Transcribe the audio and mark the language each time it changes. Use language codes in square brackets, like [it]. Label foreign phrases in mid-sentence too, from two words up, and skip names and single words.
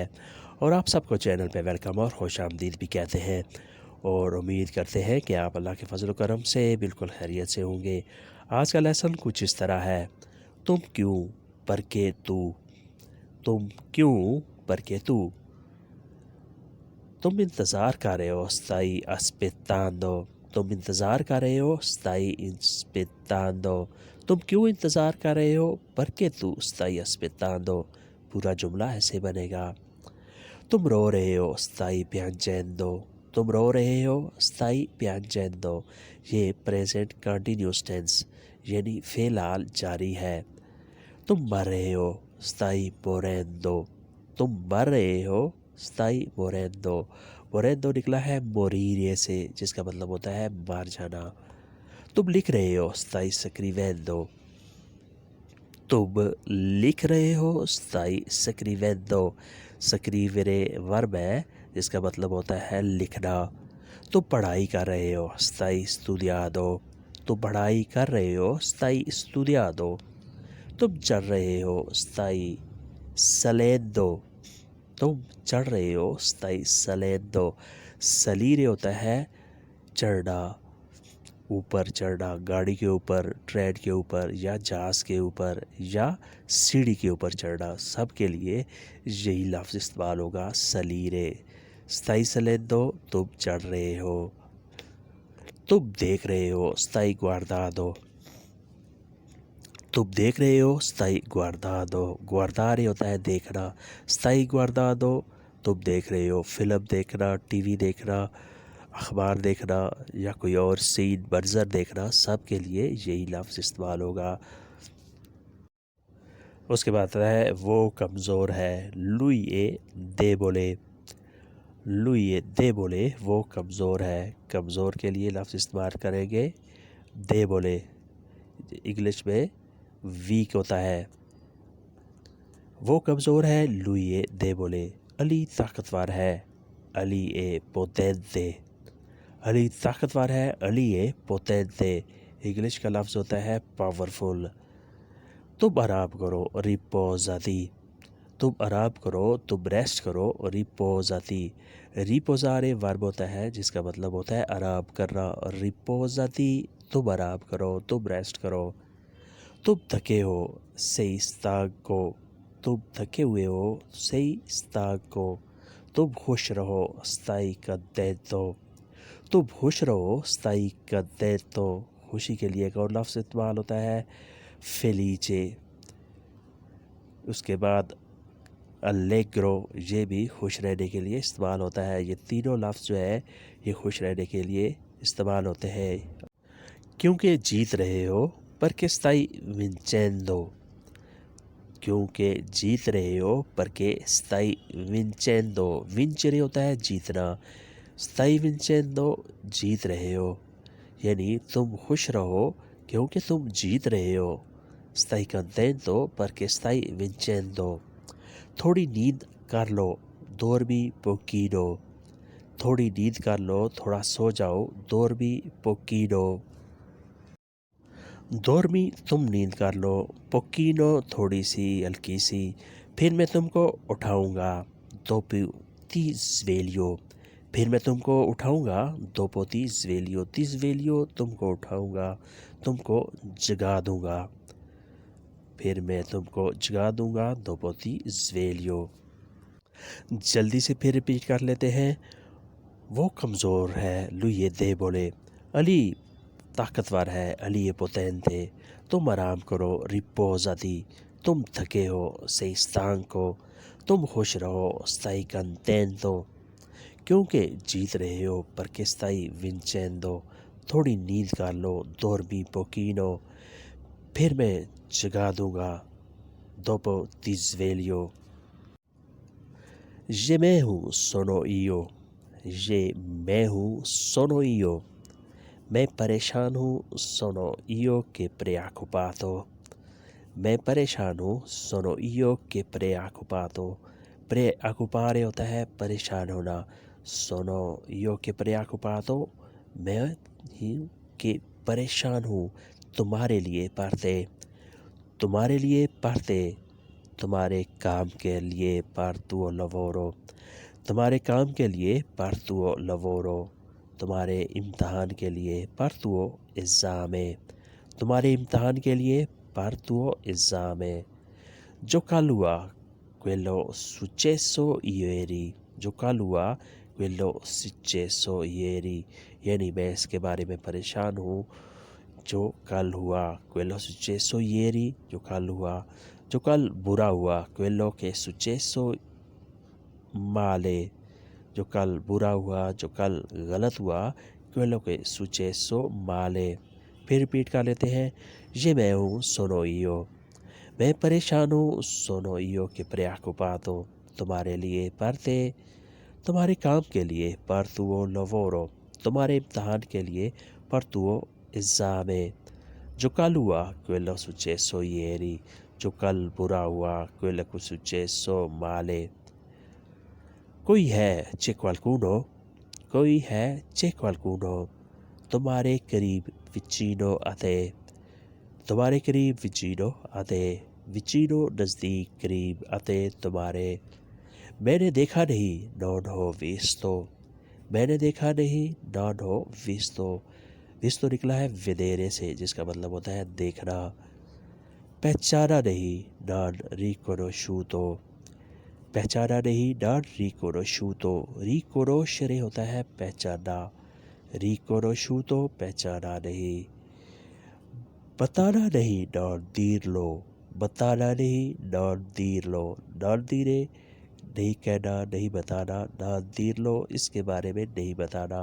[ur] اور آپ سب کو چینل پہ ویلکم اور خوش آمدید بھی کہتے ہیں، اور امید کرتے ہیں کہ آپ اللہ کے فضل کرم سے بالکل خیریت سے ہوں گے. آج کا لیسن کچھ اس طرح ہے۔ تم کیوں [it] perché tu, [ur] تم کیوں [it] perché tu, [ur] تم انتظار کر رہے ہو [it] stai aspettando, [ur] تم انتظار کر رہے ہو [it] stai aspettando, [ur] تم کیوں انتظار کر رہے ہو [it] perché tu stai aspettando। [ur] پورا جملہ ایسے بنے گا۔ تم رو رہے ہو [it] stai piangendo, [ur] تم رو رہے ہو [it] stai piangendo। [ur] یہ [en] present continuous tense [ur] یعنی فی الحال جاری ہے. تم مر رہے ہو [it] stai morendo, [ur] تم مر رہے ہو [it] stai morendo। [ur] مورینڈو نکلا ہے موریرے سے، جس کا مطلب ہوتا ہے مار جانا. تم لکھ رہے ہو [it] stai scrivendo, [ur] تم لکھ رہے ہو [it] stai scrivendo। [ur] سکریویرے ورب ہے، جس کا مطلب ہوتا ہے لکھنا. تم پڑھائی کر رہے ہو [it] stai studiando, [ur] تم پڑھائی کر رہے ہو [it] stai studiando। [ur] تم چڑھ رہے ہو [it] stai salendo, [ur] تم چڑھ رہے ہو [it] stai salendo। [ur] سلیرے ہوتا ہے چڑھنا، اوپر چڑھنا، گاڑی کے اوپر، ٹرین کے اوپر، یا جہاز کے اوپر، یا سیڑھی کے اوپر چڑھنا. سب کے لیے یہی لفظ استعمال ہوگا سلیرے. [it] stai salendo, [ur] تم چڑھ رہے ہو۔ تم دیکھ رہے ہو [it] stai guardando, [ur] تم دیکھ رہے ہو [it] stai guardando। [ur] guardare ہوتا ہے دیکھنا. [it] stai guardando, [ur] تم دیکھ رہے ہو. فلم دیکھنا، ٹی وی دیکھنا، اخبار دیکھنا، یا کوئی اور سین منظر دیکھنا، سب کے لیے یہی لفظ استعمال ہوگا. اس کے بعد آتا ہے وہ کمزور ہے [it] lui è debole, lui è debole, [ur] وہ کمزور ہے. کمزور کے لیے لفظ استعمال کریں گے debole. انگلش میں ویک ہوتا ہے. وہ کمزور ہے [it] lui è debole। [ur] علی طاقتور ہے علی [it] è potente, [ur] علی طاقتور ہے علی [it] è potente। [ur] انگلش کا لفظ ہوتا ہے پاورفل۔ تم آرام کرو ریپوزاتی، تم آرام کرو، تم ریسٹ کرو ریپوزاتی. ریپوزارے ورب ہوتا ہے، جس کا مطلب ہوتا ہے آرام کرنا. ریپوزاتی، تم آرام کرو، تم ریسٹ کرو. تم تھکے ہو [it] sei stanco, [ur] تم تھکے ہوئے ہو [it] sei stanco। [ur] تم خوش رہو [it] stai contento, [ur] تم خوش رہو [it] stai contento। [ur] خوشی کے لیے ایک اور لفظ استعمال ہوتا ہے felice. اس کے بعد allegro، یہ بھی خوش رہنے کے لیے استعمال ہوتا ہے. یہ تینوں لفظ جو ہے یہ خوش رہنے کے لیے استعمال ہوتے ہیں. کیونکہ جیت رہے ہو [it] perché stai vincendo, [ur] کیونکہ جیت رہے ہو [it] perché stai vincendo। [ur] vincere ہوتا ہے جیتنا. [it] stai vincendo, [ur] جیت رہے ہو، یعنی تم خوش رہو کیونکہ تم جیت رہے ہو. [it] stai contento perché stai vincendo। [ur] تھوڑی نیند کر لو [it] dormi pochino, [ur] تھوڑی نیند کر لو، تھوڑا سو جاؤ [it] dormi pochino। [ur] dormi, تم نیند کر لو، pochino، تھوڑی سی، ہلکی سی. پھر میں تم کو اٹھاؤں گا [it] dopo ti sveglio, [ur] پھر میں تم کو اٹھاؤں گا [it] dopo ti sveglio। ti sveglio, [ur] تم کو اٹھاؤں گا، تم کو جگا دوں گا. پھر میں تم کو جگا دوں گا [it] dopo ti sveglio। [ur] جلدی سے پھر ریپیٹ کر لیتے ہیں. وہ کمزور ہے [it] lui è debole, [ur] علی طاقتور ہے علی [it] è potente। [ur] تم آرام کرو ریپوزاتی، تم تھکے ہو [it] sei stanco, [ur] تم خوش رہو [it] stai contento। [ur] کیونکہ جیت رہے ہو [it] perché stai vincendo। [ur] تھوڑی نیند کر لو [it] dormi pochino, [ur] پھر میں جگا دوں گا [it] dopo ti sveglio। [ur] یہ میں ہوں [it] sono io, [ur] یہ میں ہوں [it] sono io। [ur] میں پریشان ہوں [it] sono io che preoccupato, [ur] میں پریشان ہوں [it] sono io che preoccupato। [ur] preoccupare ہوتا ہے پریشان ہونا. [it] sono io che preoccupato, [ur] میں ہی کہ پریشان ہوں تمہارے لیے پڑھتے، تمہارے لیے پڑھتے، تمہارے کام کے لیے [it] partuo lavoro، [ur] تمہارے کام کے لیے [it] partuo lavoro، [ur] تمہارے امتحان کے لیے [it] partuo esame، [ur] تمہارے امتحان کے لیے [it] partuo esame۔ [ur] جو کل ہوا [it] quello successo ieri، [ur] جو کل ہوا [it] quello successo ieri، [ur] یعنی میں اس کے بارے میں پریشان ہوں جو کل ہوا [it] quello successo ieri، [ur] جو کل ہوا، جو کل برا ہوا [it] quello che è successo male، [ur] جو کل برا ہوا، جو کل غلط ہوا [it] quello che è successo male۔ [ur] پھر ریپیٹ کر لیتے ہیں، یہ میں ہوں [it] sono io، [ur] میں پریشان ہوں [it] sono io che preoccupato، [ur] تمہارے لیے پڑھتے، تمہارے کام کے لیے [it] partuo lavoro، [ur] تمہارے امتحان کے لیے [it] partuo esame۔ [ur] جو کل ہوا [it] quello successo ieri، [ur] جو کل برا ہوا [it] quello che è successo male۔ [ur] کوئی ہے [it] c'è qualcuno، [ur] کوئی ہے [it] c'è qualcuno، [ur] تمہارے قریب [it] vicino a te، [ur] تمہارے قریب [it] vicino a te، vicino [ur] نزدیک، قریب [it] a te تمہارے۔ [ur] میں نے دیکھا نہیں [it] non ho visto، [ur] میں نے دیکھا نہیں [it] non ho visto، [ur] visto نکلا ہے vedere سے جس کا مطلب ہوتا ہے دیکھنا۔ پہچانا نہیں [it] non riconosciuto، [ur] پہچانا نہیں [it] non riconosciuto، [ur] riconoscere ہوتا ہے پہچاننا، riconosciuto پہچانا نہیں۔ بتانا نہیں [it] non dirlo، [ur] بتانا نہیں [it] non dirlo، non dire [ur] نہیں کہنا، نہیں بتانا، [it] non dirlo [ur] اس کے بارے میں نہیں بتانا۔